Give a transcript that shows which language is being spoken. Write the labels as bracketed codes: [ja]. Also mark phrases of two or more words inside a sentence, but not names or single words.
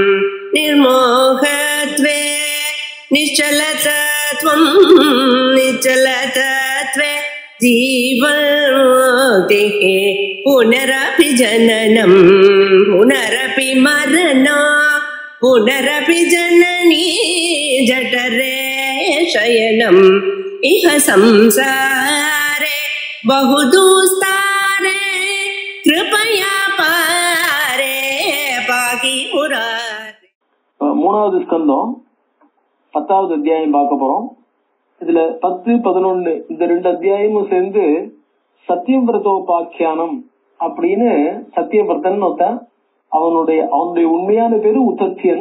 [sa] निर्मोहत्वे निश्चलतत्वं निश्चलतत्वे जीवन्मुक्तिः पुनरपि जननं पुनरपि मरणं पुनरपि जननी जठरे शयनम् इह संसारे बहुदुस्तारे कृपया पारे पाहि मुरारे. [ta] மூணாவது ஸ்கந்தம் 10வது அத்தியாயம் பார்க்க போறோம். இதுல 10, 11 இந்த 2 அத்தியாயமும் சேர்ந்து சத்தியவிரதோபாக்கியானம் அப்படின்னு சத்தியவிரதன் ஒருத்தன். அவனுடைய உண்மையான பேரு உத்தத்தியன்.